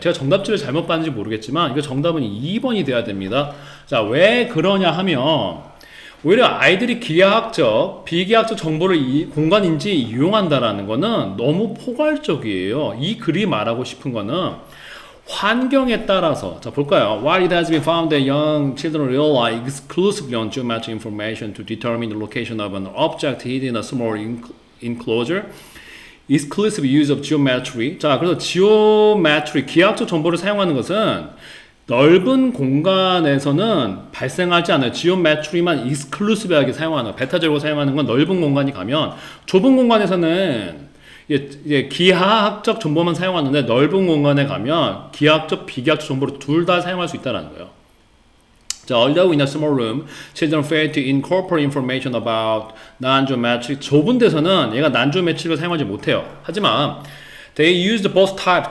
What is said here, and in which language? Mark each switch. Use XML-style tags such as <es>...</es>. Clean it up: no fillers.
<ko>제가 정답지를 잘못 봤는지 모르겠지만 이거 정답은 2번이 돼야 됩니다. 자, 왜 그러냐 하면 오히려 아이들이 기하학적, 비기하학적 정보를 공간 인지에 이용한다라는 거는 너무 포괄적이에요. 이 글이 말하고 싶은 거는 환경에 따라서, 자 볼까요?</ko> <en>While it has been found that young children rely exclusively on geometric information to determine the location of an object hidden in a small enclosure, exclusive use of geometry.</en> <ko>자, 그래서 geometry, 기하학적 정보를 사용하는 것은 넓은 공간에서는 발생하지 않아요. geometry만 exclusive하게 사용하는, 배타적으로 사용하는 건 넓은 공간이 가면, 좁은 공간에서는 이제 기하학적 정보만 사용하는데 넓은 공간에 가면 기하학적, 비기하학적 정보를 둘 다 사용할 수 있다는 거예요.</ko> <en>자, although in a small room, children fail to incorporate information about non-geometric.</en> <ko>좁은 데서는 얘가 non-geometric을 사용하지 못해요. 하지만</ko> <en>they used both types.</en>